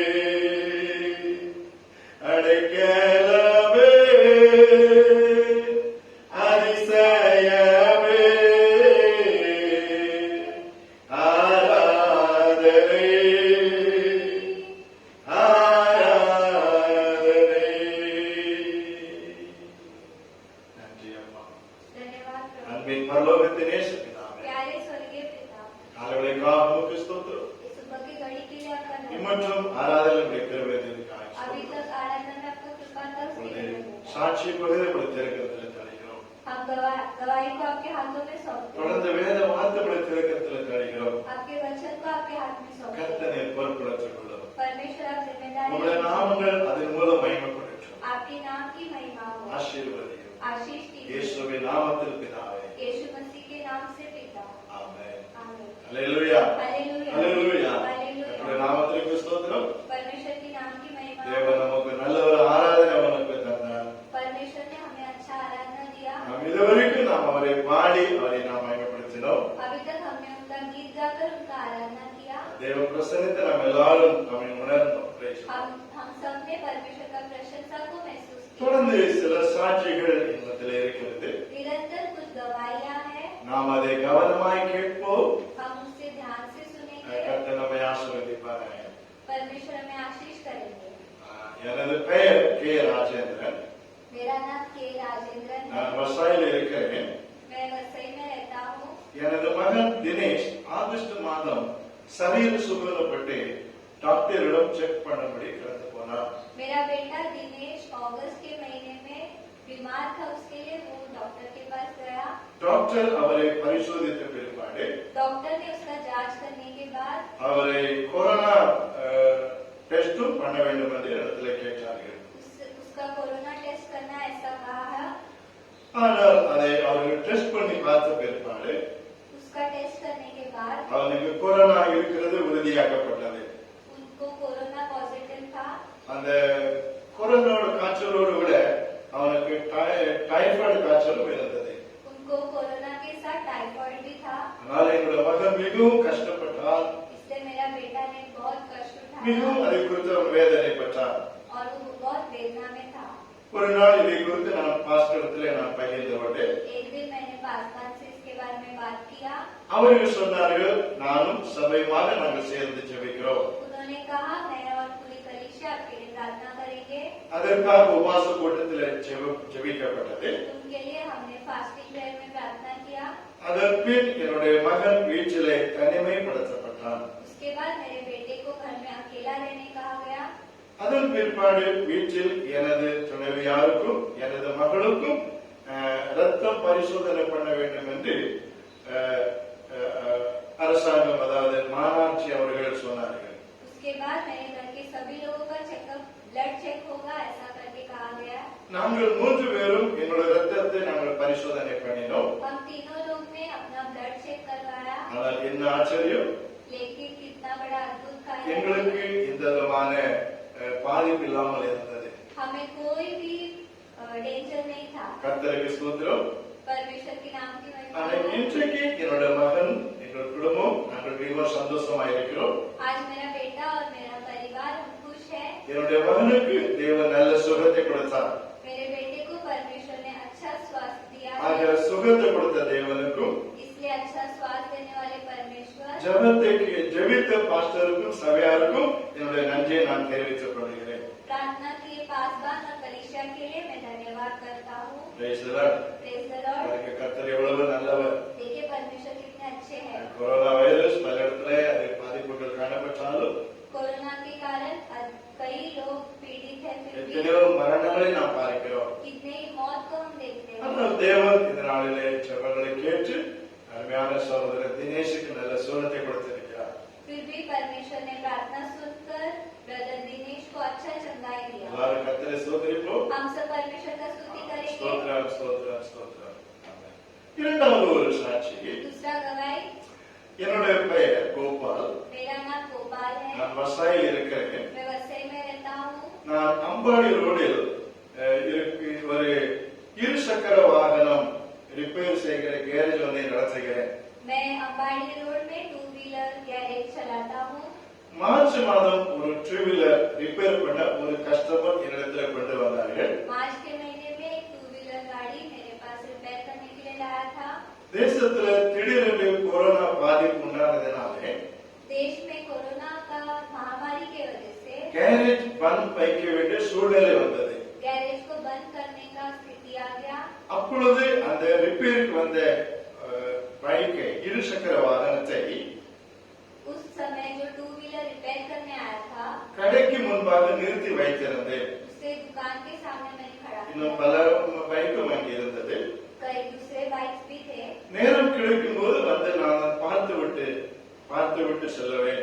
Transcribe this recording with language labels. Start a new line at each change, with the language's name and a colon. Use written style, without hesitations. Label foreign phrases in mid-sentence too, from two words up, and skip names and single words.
Tamil: அடைக்கலமே அதிசயமே ஆராதனை ஆராதனை. நன்றி அம்மா.
Hindi: धन्यवाद प्रभु।
Tamil: அன்பின் பரலோகத்தின் நேசப்பிதாவே,
Hindi: प्यारे स्वर्गीय पिता,
Tamil: காலவளைக்காக உமக்கு ஸ்தோத்திரம்.
Hindi: इस सुबह की घड़ी के लिए आपका धन्यवाद।
Tamil: இம்மற்றும் ஆராதனை கிருபைக்காக
Hindi: अभी तक आराधना में आपका कृपा था, उसके लिए धन्यवाद।
Tamil: சாட்சி பகுதி திறக்கிறதுல தலைக்கிறோம்.
Hindi: हम गवाही को आपके हाथों में सौंपते हैं।
Tamil: தொடர்ந்து வேத வார்த்தைகளை திறக்கத்தில் தருகிறோம்.
Hindi: आपके वचन को आपके हाथ में सौंपते हैं।
Tamil: கர்த்தனை பொறுப்படுத்திக் கொள்ளும்.
Hindi: परमेश्वर आप जिम्मेदारी
Tamil: உங்களுடைய நாமங்கள் அதன் மூலம் மகிமைப்படட்டும்.
Hindi: आपके नाम की महिमा हो।
Tamil: ஆசீர்வதியும்.
Hindi: आशीष कीजिए
Tamil: இயேசுவின் நாமத்தில் பிதாவே.
Hindi: यीशु मसीह के नाम से पिता।
Tamil: ஆமென்.
Hindi: आमीन।
Tamil: அல்லேலூயா.
Hindi: हालेलुया।
Tamil: அல்லேலூயா.
Hindi: हालेलुया।
Tamil: கர்த்தருடைய நாமத்திற்கு ஸ்தோத்திரம்.
Hindi: परमेश्वर के नाम की महिमा।
Tamil: தேவன் நமக்கு நல்ல ஒரு ஆராதனை நமக்கு தந்தார்.
Hindi: परमेश्वर ने हमें अच्छा आराधना दिया।
Tamil: நாம் இதுவரைக்கும் நாம் அவரை பாடி அவரை நாம் மகிமைப்படுத்தினோம்.
Hindi: अभी तक हमने उनका गीत गाकर उनका आराधना किया।
Tamil: தேவ பிரசன்னத்தை நாம் எல்லாரும் நம்மை உணர்ந்தோம்.
Hindi: हम सब ने परमेश्वर का प्रशंसा को महसूस किया।
Tamil: தொடர்ந்து சில சாட்சிகள் இன்னத்தில் இருக்கிறது.
Hindi: निरंतर कुछ गवाहियां हैं।
Tamil: நாம் அதை கவனமாய் கேட்போம்.
Hindi: हम उससे ध्यान से सुनेंगे।
Tamil: கர்த்தர் நம்மை ஆசீர்வதிப்பாராக.
Hindi: परमेश्वर हमें आशीष करेंगे।
Tamil: எனது பெயர் கே ராஜேந்திரன்.
Hindi: मेरा नाम के राजेंद्रन है।
Tamil: நான் வசாயில் இருக்கிறேன்.
Hindi: मैं वसई में रहता हूँ।
Tamil: எனது மகன் தினேஷ் ஆகஸ்ட் மாதம் சரீர சுகலப்பட்டு டாக்டரிடம் செக் பண்ணும்படி கடந்து போனார்.
Hindi: मेरा बेटा दिनेश अगस्त के महीने में बीमार था, उसके लिए वो डॉक्टर के पास गया।
Tamil: டாக்டர் அவரை பரிசோதித்த பிற்பாடு
Hindi: डॉक्टर ने उसका जांच करने के बाद
Tamil: அவரை கொரோனா டெஸ்டும் பண்ண வேண்டும் என்று இடத்துல கேட்டார்கள்.
Hindi: उसका कोरोना टेस्ट करना ऐसा कहा है।
Tamil: ஆனால் அதை அவர்கள் டெஸ்ட் பண்ணி பார்த்த பிற்பாடு
Hindi: उसका टेस्ट करने के बाद
Tamil: அவனுக்கு கொரோனா இருக்கிறது உறுதியாக்கப்பட்டது.
Hindi: उनको कोरोना पॉजिटिव था।
Tamil: அந்த கொரோனாவோட காய்ச்சலோடு விட அவனுக்கு டைபாய்டு காய்ச்சலும் இருந்தது.
Hindi: उनको कोरोना के साथ टाइफाइड भी था।
Tamil: அதனால என்னோட மகன் மிகவும் கஷ்டப்பட்டார்.
Hindi: इससे मेरा बेटा ने बहुत कष्ट
Tamil: மிகவும்
Hindi: उठाया
Tamil: அதை குறித்து அவர் வேதனைப்பட்டார்.
Hindi: और वो बहुत वेदना में था।
Tamil: ஒரு நாள் இதை குறித்து நான் பாஸ்டரிடத்திலே நான் பகிர்ந்து கொண்டேன்.
Hindi: एक दिन मैंने पासवान से इसके बारे में बात किया।
Tamil: அவர்கள் சொன்னார்கள், நானும் சபையுமாக நாங்கள் சேர்ந்து ஜெபிக்கிறோம்.
Hindi: उन्होंने कहा मैं और पूरी कलीसिया आपके लिए प्रार्थना करेंगे।
Tamil: அதற்காக உபவாச கூட்டத்தில் ஜெபிக்கப்பட்டது.
Hindi: उनके लिए हमने
English: fasting prayer
Hindi: में प्रार्थना किया।
Tamil: அதன் பின் என்னுடைய மகன் வீட்டிலே தனிமைப்படுத்தப்பட்டான்.
Hindi: उसके बाद मेरे बेटे को घर में अकेला रहने कहा गया।
Tamil: அதன் பிற்பாடு வீட்டில் எனது துணைவியாருக்கும் எனது மகளுக்கும் ரத்தம் பரிசோதனை பண்ண வேண்டும் என்று அரசாங்கம் அதாவது மாநாட்சி அவர்கள் சொன்னார்கள்.
Hindi: उसके बाद मेरे घर के सभी लोगों का
English: checkup blood check
Hindi: होगा ऐसा करके कहा गया।
Tamil: நாங்கள் 3 பேரும் என்னோட ரத்தத்தை நாங்கள் பரிசோதனை பண்ணினோம்.
Hindi: हम तीनों लोग ने अपना
English: blood check
Hindi: करवाया।
Tamil: ஆனால் என்ன ஆச்சரியம்,
Hindi: लेकिन कितना बड़ा अद्भुत कार्य है।
Tamil: எங்களுக்கு இந்த விதமான பாதிப்பு இல்லாமல் இருந்தது.
Hindi: हमें कोई भी डेंजर नहीं था।
Tamil: கர்த்தருக்கு ஸ்தோத்திரம்.
Hindi: परमेश्वर के नाम की महिमा
Tamil: ஆனால்
Hindi: हो।
Tamil: இன்றைக்கு என்னோட மகன் எங்கள் குடும்பம் நாங்கள் மிகவும் சந்தோஷமா இருக்கிறோம்.
Hindi: आज मेरा बेटा और मेरा परिवार हम खुश है।
Tamil: என்னுடைய மகனுக்கு தேவன் நல்ல சுகத்தை கொடுத்தார்.
Hindi: मेरे बेटे को परमेश्वर ने अच्छा स्वास्थ्य दिया
Tamil: ஆக
Hindi: है।
Tamil: சுகத்தை கொடுத்த தேவனுக்கும்
Hindi: इसलिए अच्छा स्वास्थ्य देने वाले परमेश्वर
Tamil: ஜெபித்த பாஸ்டருக்கும் சபையாருக்கும் என்னுடைய நன்றியை நான் தெரிவித்துக் கொள்கிறேன்.
Hindi: प्रार्थना किए पासवान और कलीसिया के लिए मैं धन्यवाद करता हूँ।
English: Praise the Lord. Praise the Lord.
Tamil: அதுக்கு கர்த்தர் எவ்வளவு நல்லவர்.
Hindi: देखिए परमेश्वर कितने अच्छे हैं।
Tamil: கொரோனா வைரஸ் பல இடத்துல அது பாதிப்புகள் காணப்பட்டாலும்
Hindi: कोरोना के कारण कई लोग पीड़ित हैं, फिर भी
Tamil: எத்தனையோ மரணங்களை நாம் பார்க்கிறோம்.
Hindi: कितने ही मौत को हम देखते हैं।
Tamil: ஆனால் தேவன் இந்த நாளிலே ஜெபங்களை கேட்டு அருமையான சகோதரர் தினேஷுக்கு நல்ல சுகத்தை கொடுத்திருக்கிறார்.
Hindi: फिर भी परमेश्वर ने प्रार्थना सुनकर ब्रदर दिनेश को अच्छा चंगाई दिया।
Tamil: எல்லாரும் கர்த்தரை ஸ்தோத்திரிப்போம்.
Hindi: हम सब परमेश्वर का स्तुति करेंगे।
Tamil: ஸ்தோத்திரம் ஸ்தோத்திரம் ஸ்தோத்திரம். ஆமென். இரண்டாவது ஒரு சாட்சி,
Hindi: दूसरा गवाही,
Tamil: என்னுடைய பெயர் கோபால்.
Hindi: मेरा नाम गोपाल है।
Tamil: நான் வசாயில் இருக்கிறேன்.
Hindi: मैं वसई में रहता हूँ।
Tamil: நான் அம்பாடி ரோடில் ஒரு இருசக்கர வாகனம் ரிப்பேர் செய்கிற கேரேஜ் ஒன்றை நடத்துகிறேன்.
Hindi: मैं अंबाड़ी रोड में 2
English: wheeler garage
Hindi: चलाता हूँ।
Tamil: மார்ச் மாதம் ஒரு 2
English: wheeler repair
Tamil: பண்ண ஒரு கஸ்டமர் என்னிடத்துல கொண்டு வந்தார்கள்.
Hindi: मार्च के महीने में एक 2 व्हीलर गाड़ी मेरे पास रिपेयर करने के लिए लाया था।
Tamil: தேசத்துல திடீரென்று கொரோனா பாதிப்பு உண்டானதினாலே
Hindi: देश में कोरोना का महामारी के वजह से
Tamil: கேரேஜ் பந்த் வைக்க வேண்டிய சூழ்நிலை வந்தது.
Hindi: गैरेज को बंद करने का स्थिति आ गया।
Tamil: அப்பொழுது அந்த ரிப்பேருக்கு வந்த பைக்கை இருசக்கர வாகனத்தை
Hindi: उस समय जो 2 व्हीलर रिपेयर करने आया था
Tamil: கடைக்கு முன்பாக நிறுத்தி வைத்திருந்தேன்.
Hindi: उसे दुकान के सामने मैंने खड़ा
Tamil: இன்னும்
Hindi: किया।
Tamil: பல பைக்கும் அங்கே இருந்தது.
Hindi: कई कई दूसरे बाइक्स भी थे।
Tamil: நேரம் கிடைக்கும் போது வந்து நான் பார்த்து விட்டு செல்லுவேன்.